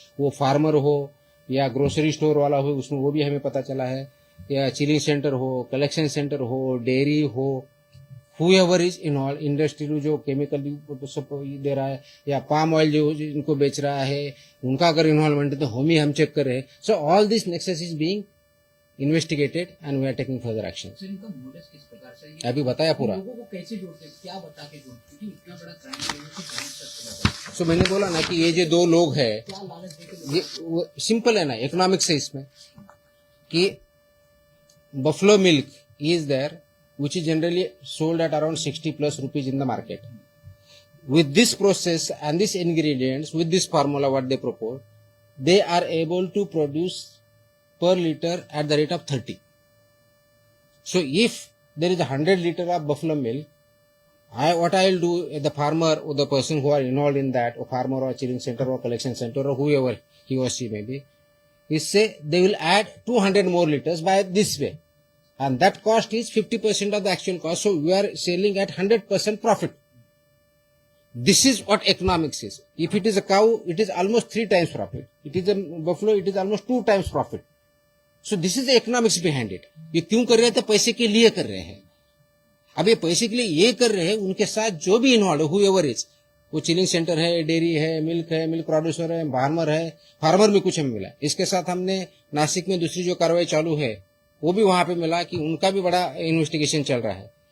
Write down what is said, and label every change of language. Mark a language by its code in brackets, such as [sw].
[hi] वो फार्मर हो या ग्रोसरी स्टोर वाला हो, उसमें वो भी हमें पता चला है, या चिलिंग सेंटर हो, कलेक्शन सेंटर हो, डेयरी हो, [en] whoever is involved, [hi] इंडस्ट्री जो केमिकल दे रहा है या पाम ऑयल जो इनको बेच रहा है, उनका अगर इन्वॉल्वमेंट है तो हम चेक कर रहे हैं। [en] So all this nexus is being investigated and we are taking further action. [hi] Sir इनका मोटिव किस प्रकार से है? अभी बताया पूरा। लोगों को कैसे जोड़ते हैं, क्या बता के जोड़ते हैं? क्योंकि इतना बड़ा क्राइम है, ये कुछ जान सकते हैं। सो मैंने बोला ना कि ये जो 2 लोग हैं, क्या लालच देके ये सिंपल है ना, इकोनॉमिक्स है इसमें, कि [en] Buffalo milk is there which is generally sold at around 60 plus rupees in the market. With this process and these ingredients, with this formula what they propose, they are able to produce per liter at the rate of 30. So if there is 100 liter of buffalo milk, what I will do, the farmer or the person who are involved in that, or farmer or chilling center or collection center or whoever he or she may be, is say they will add 200 more liters by this way. And that cost is 50% of the actual cost. So we are selling at 100% profit. This is what economics is. If it is a cow, it is almost 3 times profit. It is a buffalo, it is almost 2 times profit. So this is the economics behind it. [hi] ये क्यों कर रहे हैं? तो पैसे के लिए कर रहे हैं। अब ये पैसे के लिए ये कर रहे हैं, उनके साथ जो भी इन्वॉल्व है, [en] whoever is, [hi] वो चिलिंग सेंटर है, डेयरी है, मिल्क प्रोड्यूसर है, फार्मर में कुछ हमें मिला। इसके साथ हमने नासिक में दूसरी जो कार्रवाई चालू है, वो भी वहां पे मिला कि उनका भी बड़ा इन्वेस्टिगेशन चल रहा है।